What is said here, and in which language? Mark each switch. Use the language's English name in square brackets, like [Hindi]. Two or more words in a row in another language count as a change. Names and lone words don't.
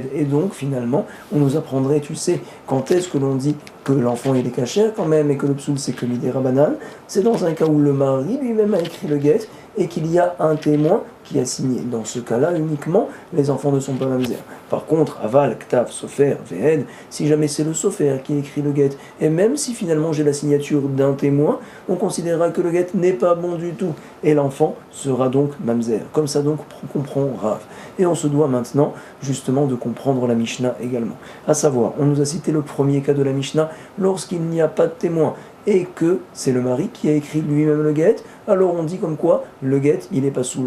[French] Et donc, finalement, on nous apprendrait, tu sais, quand est-ce que l'on dit que l'enfant il est cachère quand même et que le psoul c'est que midérabanan, c'est dans un cas où le mari lui-même a écrit le get et qu'il y a un témoin qui a signé. Dans ce cas-là, uniquement, les enfants ne sont pas mamzer. Par contre, [Hebrew] aval, ktav, sofer, ve'ed, [French] si jamais c'est le sofer qui écrit le get, et même si finalement j'ai la signature d'un témoin, on considérera que le get n'est pas bon du tout, et l'enfant sera donc mamzer. Comme ça donc, on comprend Rav. Et on se doit maintenant, justement, de comprendre la Mishnah également. À savoir, on nous a cité le premier cas de la Mishnah, lorsqu'il n'y a pas de témoin, et que c'est le mari qui a écrit lui-même le get, alors on dit comme quoi le get il est pas soul.